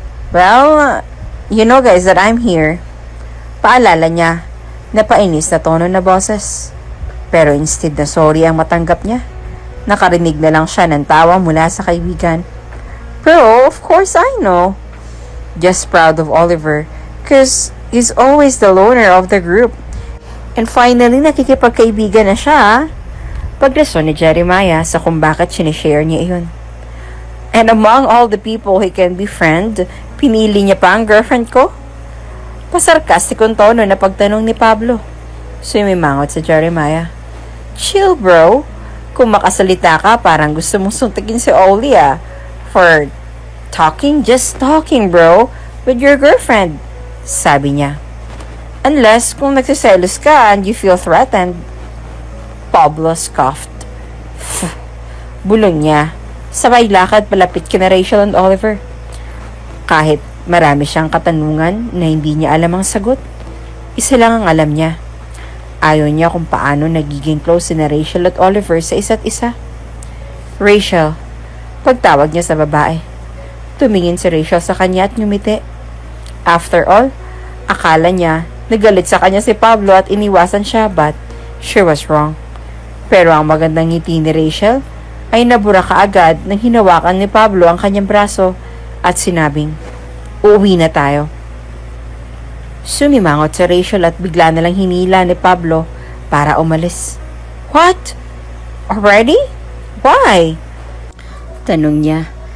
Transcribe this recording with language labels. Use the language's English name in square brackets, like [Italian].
[English] Well, you know guys that I'm here. [Filipino] Paalala niya, napainis na tono na boses. Pero instead na sorry ang matanggap niya, nakarinig na lang siya ng tawa mula sa kaibigan. [English] Pero of course I know. Just proud of Oliver, cause he's always the loner of the group. [Filipino] And finally, nakikipagkaibigan na siya. Pagreson ni Jeremiah sa kung bakit sinishare niya iyon. [English] And among all the people he can befriend, [Filipino] pinili niya pa ang girlfriend ko? Pasarkastikong tono na pagtanong ni Pablo. Sumimangot si Jeremiah. [English] Chill bro. [Filipino] Kung makasalita ka, parang gusto mong suntukin si Oli for talking, just talking bro, with your girlfriend. Sabi niya. Unless kung nagsiselos ka and you feel threatened. Pablo scoffed. Bulong niya. Sabay lakad palapit kina Rachel and Oliver. Kahit marami siyang katanungan na hindi niya alam ang sagot, isa lang ang alam niya. Ayaw niya kung paano nagiging close sina Rachel at Oliver sa isa't isa. Rachel, pagtawag niya sa babae. Tumingin si Rachel sa kanya at ngumiti. After all, akala niya nagalit sa kanya si Pablo at iniwasan siya, [English] but she was wrong. [Filipino] Pero ang magandang ngiti ni Rachel ay nabura kaagad nang hinawakan ni Pablo ang kanyang braso at sinabing, uuwi na tayo. Sumimangot si Rachel at bigla na lang hinila ni Pablo para umalis. [English] What? Already? Why? [Filipino] Tanong niya.